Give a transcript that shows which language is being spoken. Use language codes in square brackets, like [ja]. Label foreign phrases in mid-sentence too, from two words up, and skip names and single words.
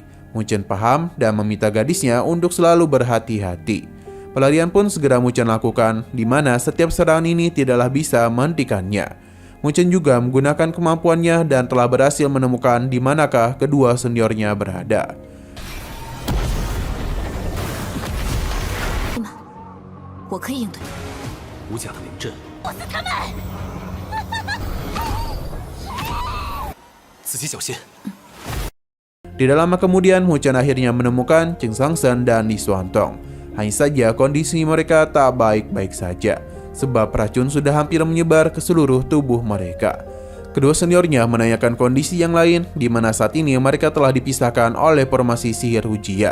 [id] Mu Chen paham dan meminta gadisnya untuk selalu berhati-hati. Pelarian pun segera Mu Chen lakukan, di mana setiap serangan ini tidaklah bisa menghentikannya. Mu Chen juga menggunakan kemampuannya dan telah berhasil menemukan di manakah kedua seniornya berada. [zh] 我可以应对。无甲临阵，自己小心。 [id] Tidak lama kemudian, Mu Chen akhirnya menemukan Cheng Sangsen dan Li Xuantong. Hanya saja kondisi mereka tak baik-baik saja, sebab racun sudah hampir menyebar ke seluruh tubuh mereka. Kedua seniornya menanyakan kondisi yang lain, di mana saat ini mereka telah dipisahkan oleh formasi sihir Hu Jia.